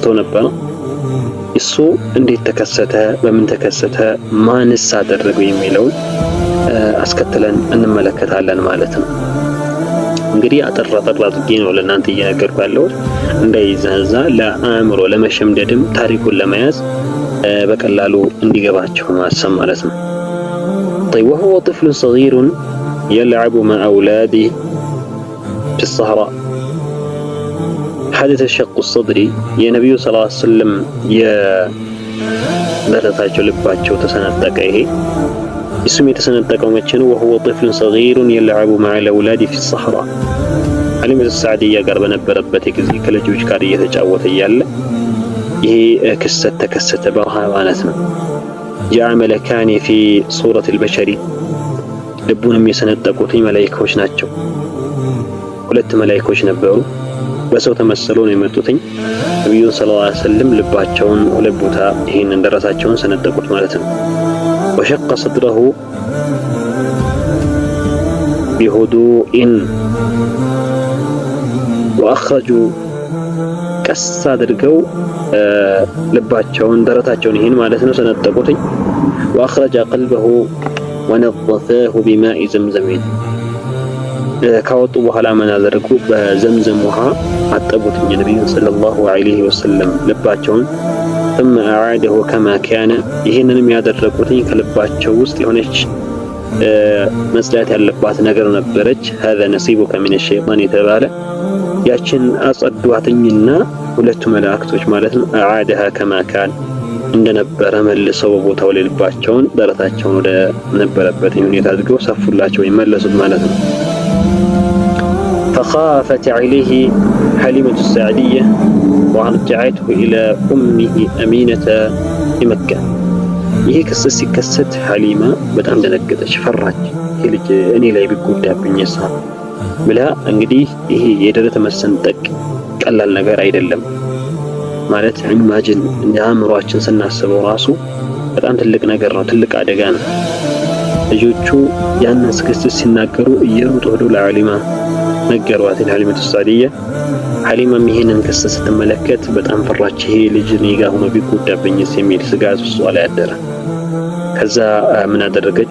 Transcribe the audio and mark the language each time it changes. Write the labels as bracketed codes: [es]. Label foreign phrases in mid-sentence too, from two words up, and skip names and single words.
[am] ነበር። እሱ እንዴት ተከሰተ፣ በምን ተከሰተ፣ ማንስ አደረገው የሚለውን አስከትለን እንመለከታለን ማለት ነው። እንግዲህ አጠር አድርጌ ነው ለእናንተ እየነገርኩ ያለሁት እንዳይዛዛ ለአእምሮ ለመሸምደድም ታሪኩን ለመያዝ በቀላሉ እንዲገባቸው ማሰብ ማለት ነው። [ar] طيب وهو طفل صغير يلعب مع أولاده في الصحراء حدث شق الصدر [am] የነብዩ [ar] صلى الله عليه وسلم [am] የደረታቸው ልባቸው ተሰነጠቀ። ይሄ እስሙ የተሰነጠቀው መቼ ነው? [ar] وهو طفل صغير يلعب مع الأولاد في الصحراء [am] ሐሊመቱ ሰዕዲያ ጋር በነበረበት ጊዜ ከልጆች ጋር እየተጫወተ እያለ ይሄ ክስተት ተከሰተ በረሃ ማለት ነው። [ar] جاء ملكان في صورة البشر [am] ልቡንም የሰነጠቁት መላእክቶች ናቸው። ሁለት መላእክቶች ነበሩ። በሰው ተመስለው ነው የመጡት። ነብዩ [ar] صلى الله عليه وسلم [am] ልባቸውን ሁለት ቦታ ይሄንን ደረሳቸውን ሰነጠቁት ማለት ነው። [ar] وشق صدره بهدوء واخرجوا [am] ቀስ አድርገው ልባቸውን ደረታቸውን ይሄን ማለት ነው ሰነጠቁት። [ar] واخرج قلبه ونظفه بماء زمزم [am] ካወጡ በኋላ ምን አደረጉ? በዘምዘም ውሃ አጠቡት ነብዩ [ar] صلى الله عليه وسلم [am] ልባቸውን። [ar] ثم اعاده كما كان [am] ይሄንንም ያደረጉት ከልባቸው ውስጥ የሆነች መስላት ያለባት ነገር ነበረች። [ar] هذا نصيبك من الشيطان [am] የተባለ ያችን አጸዷትኝና ሁለቱ መላእክቶች ማለት ነው [ar] اعادها كما كان [am] እንደነበረ መልሰው ቦታው ላይ ልባቸውን ደረታቸውን ወደ ነበረበት ሁኔታ አድርገው ሰፉላቸው ይመለሱት ማለት ነው። [ar] فخافت عليه حليمة السعدية وارجعته إلى أمه أمينة بمكة [am] ይሄ ክስተት ሲከሰት ሐሊማ በጣም ደነገጠች፣ ፈራች። ይሄ ልጅ እኔ ላይ ቢጎዳብኝ ብላ እንግዲህ ይሄ የደረት መሰንጠቅ ቀላል ነገር አይደለም ማለት ኢማጂን አእምሮአችን ስናስበው ራሱ በጣም ትልቅ ነገር ነው፣ ትልቅ አደጋ ነው። ልጆቹ ያንን ክስተት ሲናገሩ እየሮጡ ሄዱ ለሐሊማ ነገሯት። ሐሊመቱ ሰዕዲያ ሐሊማም ይሄንን ክስተት ስትመለከት በጣም ፈራች። ይሄ ልጅ እኔ ጋር ሆኖ ቢጎዳብኝስ የሚል ስጋት ውስጧ ላይ አደረ። ከዛ ምን አደረገች?